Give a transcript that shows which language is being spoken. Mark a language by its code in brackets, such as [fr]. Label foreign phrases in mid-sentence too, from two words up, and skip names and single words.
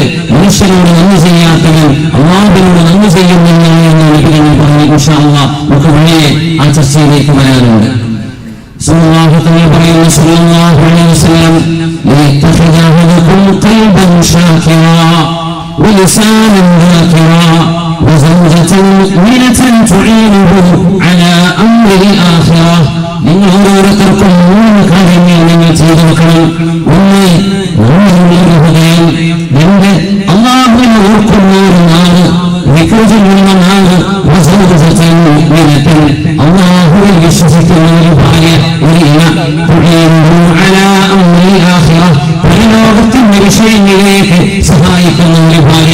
[ml] മനുഷ്യരോട് നന്ദി ചെയ്യാത്തവൻ അല്ലാഹുവിനോട് നന്ദി ചെയ്യുന്നില്ല എന്ന് നബികൾ പറഞ്ഞു. [ar] إن شاء الله [ml] നമുക്ക് വഴിയെ ആ ചർച്ചയിലേക്ക് വരാനുണ്ട്. [ar] صلى الله عليه وسلم ليتخذ أحدكم قلبا شاكرا ولسانا ذاكرا وزوجة مؤمنة تعينه على أمر الآخرة. [ml] നിങ്ങൾ ഓരോരുത്തർക്കും 3 കാര്യങ്ങൾ നിങ്ങൾ ചെയ്തു വെക്കണം. ഒന്ന്, ഹൃദയം, രണ്ട്, അല്ലാഹുവിനെ ഓർക്കുന്ന ഒരു നാവ്, ദിക്ർ ചൊല്ലുന്ന നാവ്, അല്ലാഹുവിൽ വിശ്വസിക്കുന്ന ഒരു ഭാര്യ, ഒരു ഇണ, പരലോകത്തിന്റെ വിഷയങ്ങളിലേക്ക് സഹായിക്കുന്ന ഒരു ഭാര്യ.